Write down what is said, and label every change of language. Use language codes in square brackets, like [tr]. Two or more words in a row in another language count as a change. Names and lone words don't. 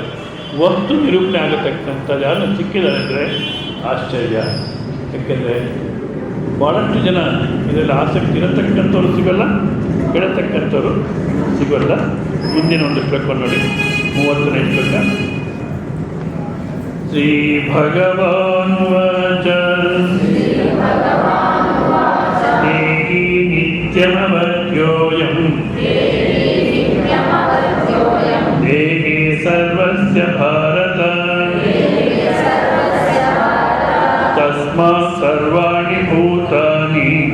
[kn] ವಸ್ತು ನಿರೂಪಣೆ ಆಗತಕ್ಕಂಥದ್ದು ಯಾರನ್ನು ಸಿಕ್ಕಿದ್ದಾರೆ ಅಂದರೆ ಆಶ್ಚರ್ಯ. ಯಾಕೆಂದರೆ ಭಾಳಷ್ಟು ಜನ ಇದರಲ್ಲಿ ಆಸಕ್ತಿ ಇರತಕ್ಕಂಥವ್ರು ಸಿಗೋಲ್ಲ, ಕೇಳತಕ್ಕಂಥವ್ರು ಸಿಗೋಲ್ಲ. ಮುಂದಿನ ಒಂದು ಶ್ಲೋಕವನ್ನು ನೋಡಿ, 30ನೇ ಶ್ಲೋಕ. [sa] ಶ್ರೀ ಭಗವಾನ್ ವಾಚ ದೇಹಿ ನಿತ್ಯಮವಧ್ಯೋಯಂ ದೇಹಿ ಸರ್ವಸ್ಯ ಭಾರತ ತಸ್ಮಾತ್ ಸರ್ವಾಣಿ ಭೂತಾನಿ